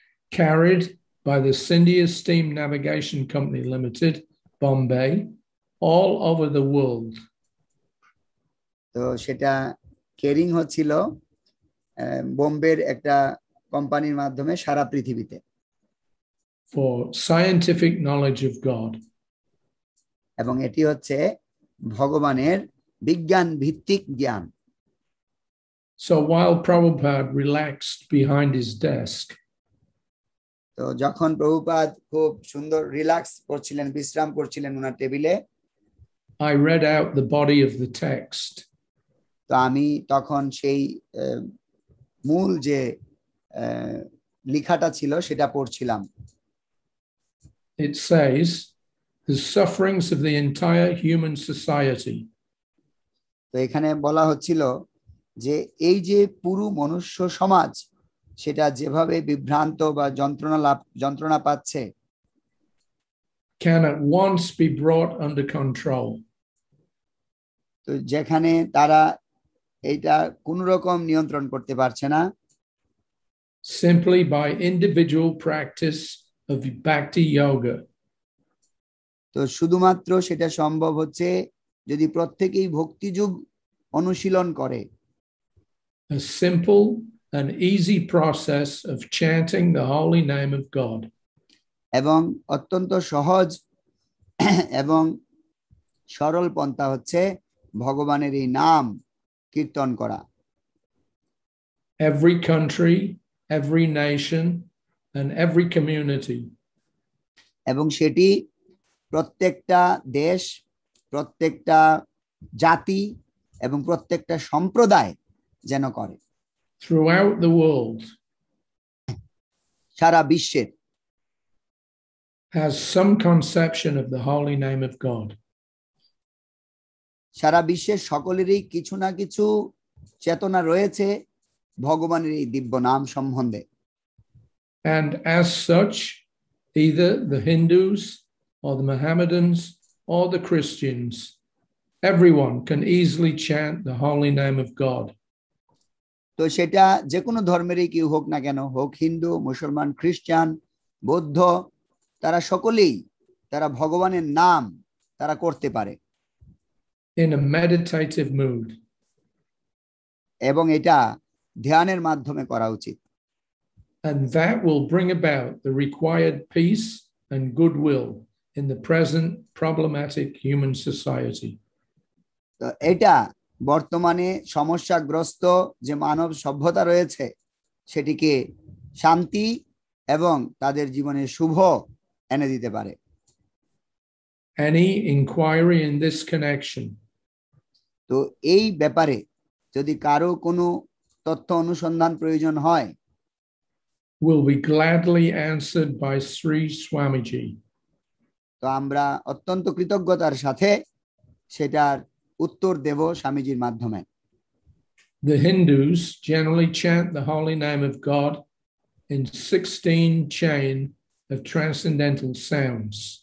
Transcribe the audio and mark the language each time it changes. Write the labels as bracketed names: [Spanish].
[English] Carried by the Scindia Steam Navigation Company Limited, Bombay, all over the world. [Bangla] তো সেটা caring হচ্ছিল বোম্বের একটা কোম্পানির মাধ্যমে সারা পৃথিবীতে। [English] For scientific knowledge of God. [Bangla] এবং এটি হচ্ছে ভগবানের বিজ্ঞান ভিত্তিক জ্ঞান। [English] So while Prabhupada relaxed behind his desk, [Bangla] তো যখন প্রভুপাদ খুব সুন্দর রিল্যাক্স করছিলেন, বিশ্রাম করছিলেন ওনার টেবিলে, [English] I read out the body of the text. [Bangla] তো আমি তখন সেই মূল যে লেখাটা ছিল সেটা পড়ছিলাম। [English] It says, the sufferings of the entire human society. [Bangla] তো এখানে বলা হচ্ছিল যে এই যে পুরো মনুষ্য সমাজ সেটা যেভাবে বিভ্রান্ত বা যন্ত্রণা পাচ্ছে, [English] can at once be brought under control. [Bangla] তো যেখানে তারা এটা কোনো রকম নিয়ন্ত্রণ করতে পারছে না, [English] simply by individual practice of bhakti yoga. [Bangla] তো শুধুমাত্র সেটা সম্ভব হচ্ছে যদি প্রত্যেকেই ভক্তিযোগ অনুশীলন করে। [English] A simple and easy process of chanting the holy name of God. [Bangla] এবং অত্যন্ত সহজ এবং সরল পন্থা হচ্ছে ভগবানের এই নাম কীর্তন করা। [English] Every country, every nation, and every community. [Bangla] এবং সেটি প্রত্যেকটা দেশ, প্রত্যেকটা জাতি এবং প্রত্যেকটা সম্প্রদায় যেন করে। [English] Throughout the world. [Bangla] সারা বিশ্বের [English] has some conception of the holy name of God. [Bangla] সারা বিশ্বের সকলেরই কিছু না কিছু চেতনা রয়েছে ভগবানের এই দিব্য নাম সম্বন্ধে। [English] And as such, either the Hindus or the Mohammedans or the Christians, everyone can easily chant the holy name of God. [Bangla] তো সেটা যে কোনো ধর্মেরই কেউ হোক না কেন, হোক হিন্দু, মুসলমান, খ্রিস্টান, বৌদ্ধ, তারা সকলেই তারা ভগবানের নাম তারা করতে পারে [English] in a meditative mood. [Bangla] এবং এটা ধ্যানের মাধ্যমে করা উচিত। [English] And that will bring about the required peace and goodwill in the present problematic human society. [Bangla] তো এটা বর্তমানে সমস্যাগ্রস্ত যে মানব সভ্যতা রয়েছে সেটিকে শান্তি এবং তাদের জীবনে শুভ এনে দিতে পারে। [English] Any inquiry in this connection, [Bangla] তো এই ব্যাপারে যদি কারো কোনো তথ্য অনুসন্ধান প্রয়োজন হয়, [English] will be gladly answered by Sri Swamiji. [Bangla] তো আমরা অত্যন্ত কৃতজ্ঞতার সাথে সেটার উত্তর দেব স্বামীজির মাধ্যমে। [English] The Hindus generally chant the holy name of God in 16 chain of transcendental sounds.